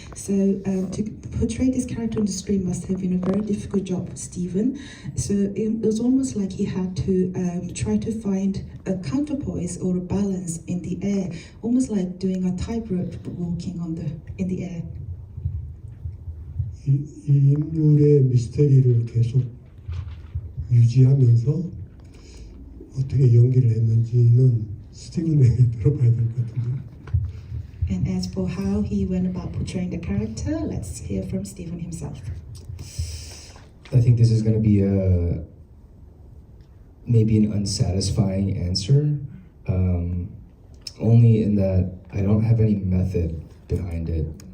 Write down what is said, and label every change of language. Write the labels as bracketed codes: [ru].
[en] So to portray this character on the screen must have been a very difficult job for Stephen. So it was almost like he had to try to find a counterpoise or a balance in the air, almost like doing a tightrope walking in the air. [ko] 이 인물의 미스터리를 계속 유지하면서 어떻게 연기를 했는지는 스티븐에게 들어봐야 될 것 같은데. [en] And as for how he went about portraying the character, let's hear from Stephen himself. I think this is going to be maybe an unsatisfying answer, only in that I don't have any method behind it.